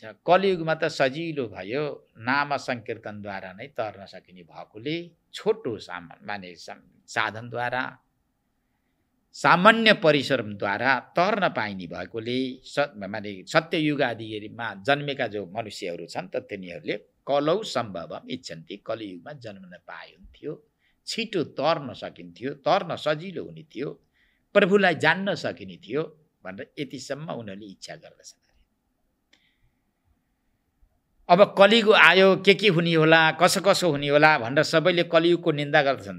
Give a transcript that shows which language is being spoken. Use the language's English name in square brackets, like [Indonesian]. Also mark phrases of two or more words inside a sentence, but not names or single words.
[Nepali] कलियुगमा त सजिलो भयो, नाम संकीर्तनद्वारा नै तर्न सकिने भएकोले छोटो माने साधनद्वारा, सामान्य परिश्रमद्वारा तर्न पाइने भएकोले माने सत्ययुग आदिमा जन्मेका जो मनुष्यहरू छन् त तिनीहरूले [Sanskrit] कलौ सम्भवम इच्छन्ति, [Nepali] कलियुगमा जन्मन पाए हुन्थ्यो, छिटो तर्न सकिन्थ्यो, तर्न सजिलो हुने थियो, प्रभुलाई जान्न सकिने थियो भनेर यतिसम्म उनीहरूले इच्छा गर्दछन्। अब कलियुग आयो, के हुने होला, कसो कसो हुने होला भनेर सबैले कलियुगको निन्दा गर्दछन्।